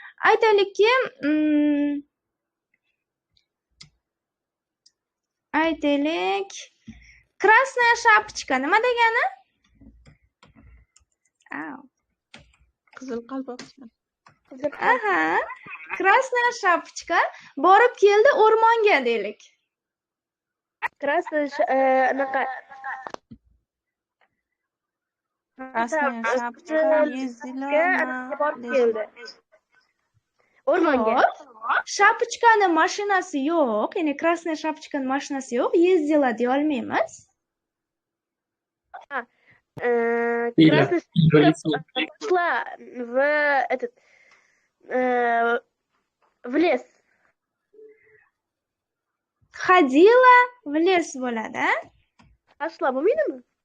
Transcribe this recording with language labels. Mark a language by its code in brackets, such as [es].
[uz] Aytaylikki, aytaylik, красная шапочка nima degani? Qizil qalpoqcha. Aha. Красная шапочка borib keldi o'rmonga deylik. [ru] Красная anaqa Красная шапочка ездила на [uz] o'rmonga. Shapochkani mashinasi yo'q, ya'ni красная шапочкаning mashinasi yo'q, ездила deya olmaymiz. [ru] Красная пошла в этот в лес. Ходила в лес bo'ladi. [uz] Пошла bo'lmaydimi?